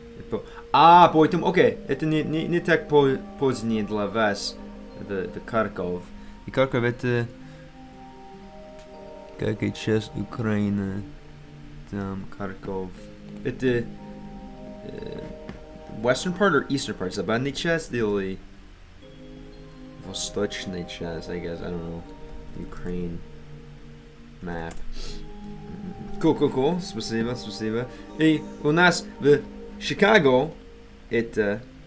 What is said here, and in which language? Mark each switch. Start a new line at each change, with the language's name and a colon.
Russian: Поэтому, окей, это не так позднее для вас, в Харьков. И Харьков это какая часть Украины? Там Харьков. Это
English: western part or eastern part?
Russian: Западная часть или восточная часть?
English: I guess, I don't know. Ukraine map. Cool.
Russian: Спасибо. И у нас в Chicago это...